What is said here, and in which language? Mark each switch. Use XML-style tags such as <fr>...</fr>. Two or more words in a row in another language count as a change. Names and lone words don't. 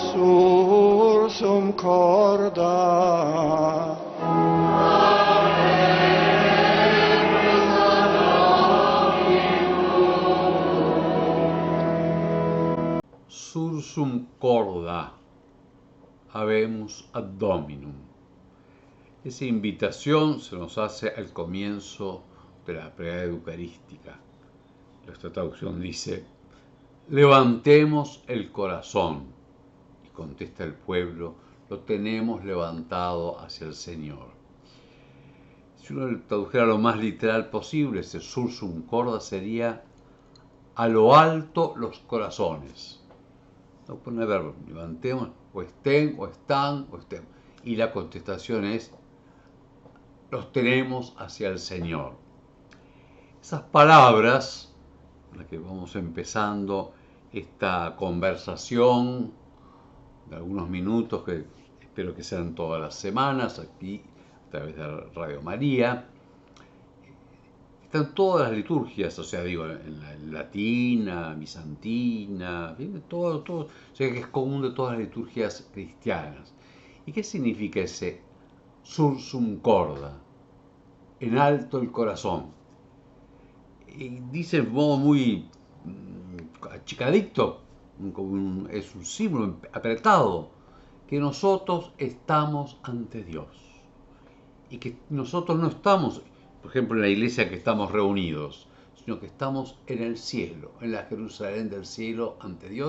<la>sursum corda. Sursum corda, habemus ad Dominum.</la> <es>Esa invitación se nos hace al comienzo de la plegaria eucarística. Nuestra traducción dice: levantemos el corazón. Y contesta el pueblo: lo tenemos levantado hacia el Señor. Si uno tradujera lo más literal posible, ese</es> <la>sursum corda</la> <es>sería: a lo alto los corazones. No pone verbo, levantemos, o estén, o están, o estén. Y la contestación es: los tenemos hacia el Señor. Esas palabras, con las que vamos empezando esta conversación de algunos minutos, que espero que sean todas las semanas, aquí a través de Radio María, están todas las liturgias, o sea, digo, en la latina, bizantina, todo, o sea, que es común de todas las liturgias cristianas. ¿Y qué significa ese</es> <la>sursum corda?</la> <es>En alto el corazón. Y dice de modo muy achicadito, es un símbolo apretado, que nosotros estamos ante Dios. Y que nosotros no estamos, por ejemplo, en la iglesia que estamos reunidos, sino que estamos en el cielo, en la Jerusalén del cielo ante Dios.</es>